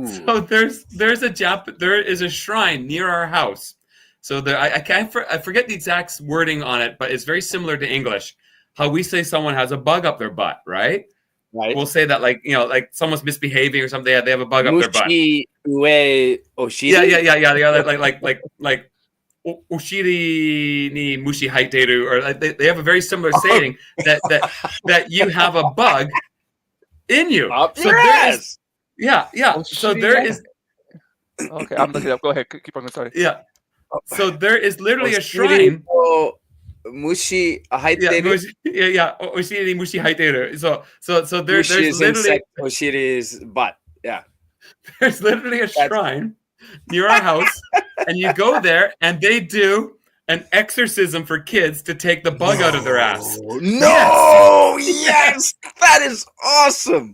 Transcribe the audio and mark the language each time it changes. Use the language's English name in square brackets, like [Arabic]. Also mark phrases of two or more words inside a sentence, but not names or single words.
[English] So there is a shrine near our house. So I forget the exact wording on it, but it's very similar to English. How we say someone has a bug up their butt, right? Right. We'll say that like like somemu's misbehaving or something. They have a bug up their butt. [Japanese] 虫 上 お尻? [English] Yeah. [Japanese] Like お尻 に 虫 入ってる, [English] or like they have a very similar saying that you have a bug in you. Up So your there is- ass. Yeah. So there is Okay, I'm looking it up. Go ahead. Keep on. Sorry. yeah. So there is literally a Oshiri shrine. [Japanese] を 虫 入ってる? お尻 に 虫 入ってる. [English] So there's Mushi is literally insect, oshiri is butt. Yeah. there's literally a shrine near our house, and you go there, and they do an exorcism for kids to take the bug out of their ass. No! Yes! That is awesome!